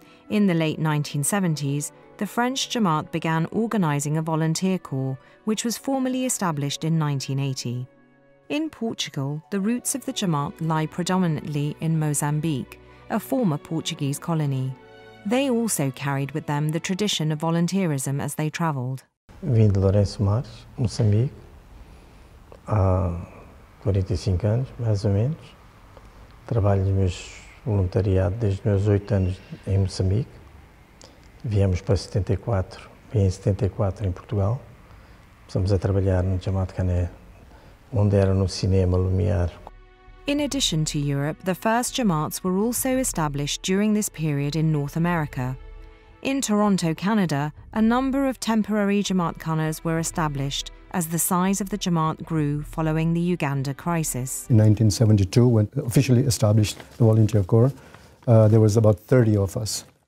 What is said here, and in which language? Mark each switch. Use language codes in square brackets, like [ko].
[en] In the late 1970s, the French Jamaat began organizing a volunteer corps, which was formally established in 1980. In Portugal, the roots of the Jamaat lie predominantly in Mozambique, a former Portuguese colony. They also carried with them the tradition of volunteerism as they traveled. [pt] Vim de Lourenço Mares, Moçambique, há 45 anos, mais ou menos. Trabalho nos voluntariado desde os meus 8 anos em Moçambique. Viemos para 74, vim em 74 em Portugal. Começamos a trabalhar no Jamaat Khana, onde era no cinema Lumiar. [en] In addition to Europe, the first Jamaats were also established during this period in North America. In Toronto, Canada, a number of temporary Jamaat Khanas were established as the size of the Jamaat grew following the Uganda crisis. In 1972, when officially established the Volunteer Corps, there was about 30 of us.